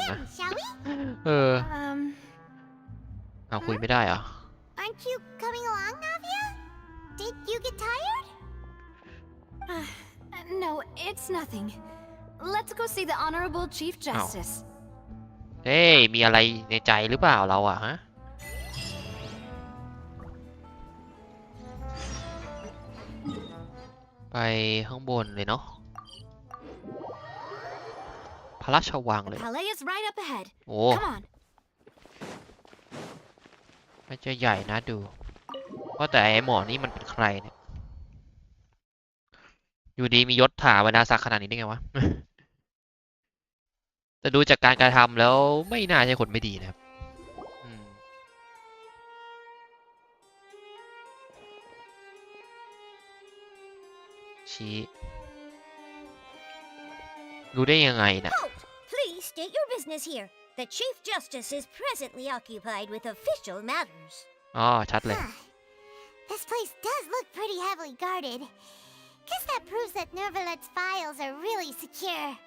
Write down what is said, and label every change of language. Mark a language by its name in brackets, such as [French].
[English] into [Thai] นะ [English] him, shall we? เออ Um, [Thai] เอาคุยไม่ได้เหรอ [English] Aren't you coming along, Navia? Did you get tired? no, it's nothing. Let's go see the Honorable Chief Justice. [Thai] เฮ้ยมีอะไรในใจหรือเปล่าเราอะฮะ ไปข้างบนเลยเนาะ พระราชวัง [English] The [Thai] เลย [English] palais is right up ahead. โอ้ Come on. [Thai] มันจะใหญ่นะดู ว่าแต่ไอ้หมอนี่มันเป็นใครเนี่ย อยู่ดีมียศถาบรรดาศักดิ์ขนาดนี้ได้ไงวะ แต่ดูจากการกระทำแล้วไม่น่าใช่คนไม่ดีนะครับอืมชี้รู้ได้ยังไงนะ [English] Halt! Please state your business here. The Chief Justice is presently occupied with official matters. [Thai] อ๋อชัดเลย [English] This place does look pretty heavily guarded. Guess that proves that Neuvillette's files are really secure.